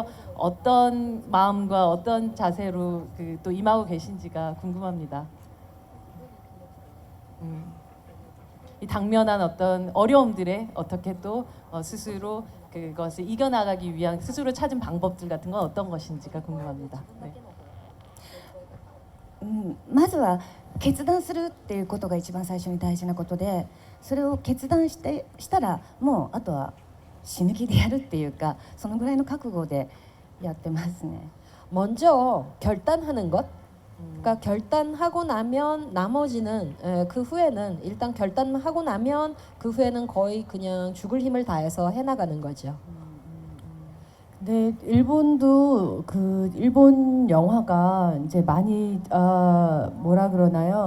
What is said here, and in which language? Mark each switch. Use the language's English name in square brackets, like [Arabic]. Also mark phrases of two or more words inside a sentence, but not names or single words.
[Korean] 어떤 마음과 어떤 자세로 또 임하고 계신지가 궁금합니다. 이 당면한 어떤 어려움들에 어떻게 또 스스로 그것을 이겨나가기 위한 스스로 찾은 방법들 같은 건 어떤 것인지가 궁금합니다. 네. [Japanese] まずは決断するっていうことが一番最初に大事なことで、それを決断したらもうあとは死ぬ気でやるっていうか、そのぐらいの覚悟でやってますね。 [Korean] 먼저 결단하는 것. 그러니까 결단하고 나면 나머지는 그 후에는 일단 결단하고 나면 그 후에는 거의 그냥 죽을 힘을 다해서 해나가는 거죠. 네, 일본도 일본 영화가 이제 많이 뭐라 그러나요?